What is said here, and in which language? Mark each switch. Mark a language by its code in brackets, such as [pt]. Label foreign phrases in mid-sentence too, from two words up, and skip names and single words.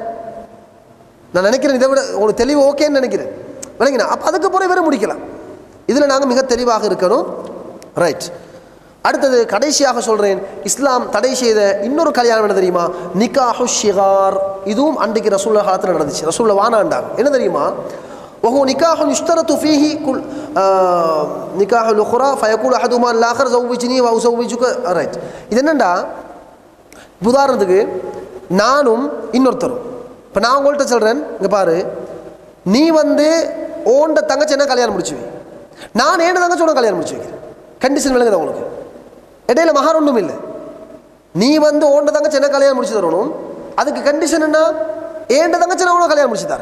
[ta] நான் நினைக்கிறேன் இதை விட ஒரு தெளிவு ஓகேன்னு நினைக்கிறேன், விளங்கினா. அப்போ அதுக்கு பிறகு இவரை முடிக்கலாம். இதில் நாங்கள் மிக தெளிவாக இருக்கணும். ரைட். அடுத்தது கடைசியாக சொல்கிறேன், இஸ்லாம் தடை செய்த இன்னொரு கல்யாணம் என்ன தெரியுமா, [ar] نكاح شغار. [ta] இதுவும் அன்றைக்கு ரசூலுல்லாஹ் காலத்தில் நடந்துச்சு, ரசூலுல்லாஹ் வானாண்டாங்க. என்ன தெரியுமா, [ar] وهو نكاح يشترط فيه كل نكاح الاخرى فيقول احدهما الاخر زوجني وازوجك. [ta] ரைட். இது என்னண்டா, உதாரணத்துக்கு நானும் இன்னொருத்தரும், இப்போ நான் உங்கள்கிட்ட சொல்கிறேன், இங்கே பாரு நீ வந்து ஓண்ட தங்கச்சி என்ன கல்யாணம் முடிச்சுவி, நான் ஏண்ட தங்கச்சி உனக்கு கல்யாணம் முடிச்சு வைக்கிறேன். கண்டிஷன் விளங்குதா உங்களுக்கு, இடையில மகார் ஒன்றும் இல்லை. நீ வந்து ஓண்ட தங்கச்சி என்ன கல்யாணம் முடிச்சு தரணும், அதுக்கு கண்டிஷன் என்ன, ஏண்ட தங்கச்சி நான் உனக்கு கல்யாணம் முடிச்சு தரேன்.